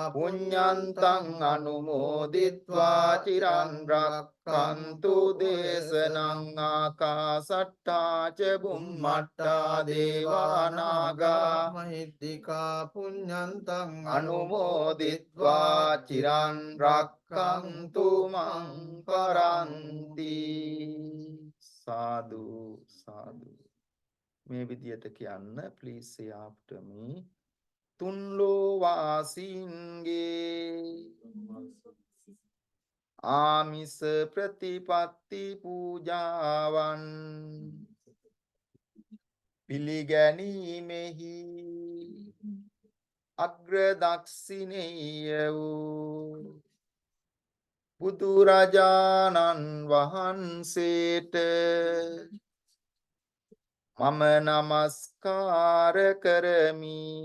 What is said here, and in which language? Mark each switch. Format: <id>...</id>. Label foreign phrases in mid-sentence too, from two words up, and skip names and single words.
<pi>පුඤ්ඤන්තං අනුමෝදිත්වා චිරන් රක්칸තු දේශනං ආකාසට්ටා ච බුම්මට්ටා දේවානාගා මහිද්దికා පුඤ්ඤන්තං අනුමෝදිත්වා චිරන් රක්칸තු මං පරන්ති</pi> <si>සාදු සාදු මේ විදියට කියන්න</si> <en>please say after me</en> <si>තුන් ලෝ වාසීන්ගේ ආමිස ප්‍රතිපත්ති පූජාවන් පිළිගැනීමෙහි අග්‍රදක්ෂිනේය වූ බුදුරජාණන් වහන්සේට මම නමස්කාර කරමි.</si>